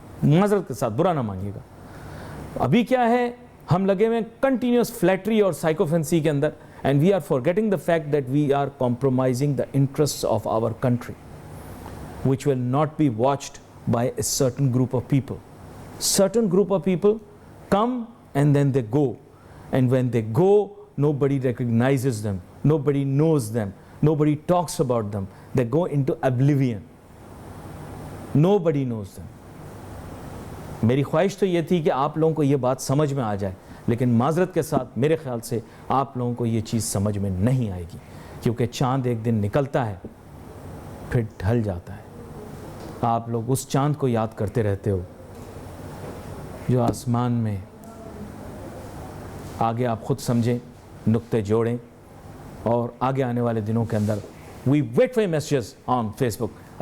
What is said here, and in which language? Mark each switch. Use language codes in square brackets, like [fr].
[ur] معذرت کے ساتھ برا نہ مانگیے گا. ابھی کیا ہے, ہم لگے ہوئے [en] continuous flattery اور sycophancy [ur] کے اندر, [en] And we are forgetting the fact that we are compromising the interest of our country which will not be watched by a certain group of people. Certain group of people come and then they go, and when they go, nobody recognizes them, nobody knows them, nobody talks about them, they go into oblivion, nobody knows them. [ur] میری خواہش تو یہ تھی کہ آپ لوگوں کو یہ بات سمجھ میں آ جائے, لیکن معذرت کے ساتھ میرے خیال سے آپ لوگوں کو یہ چیز سمجھ میں نہیں آئے گی, کیونکہ چاند ایک دن نکلتا ہے پھر ڈھل جاتا ہے. آپ لوگ اس چاند کو یاد کرتے رہتے ہو جو آسمان میں, آگے آپ خود سمجھیں, نقطے جوڑیں, اور آگے آنے والے دنوں کے اندر [en] We wait for messages on Facebook.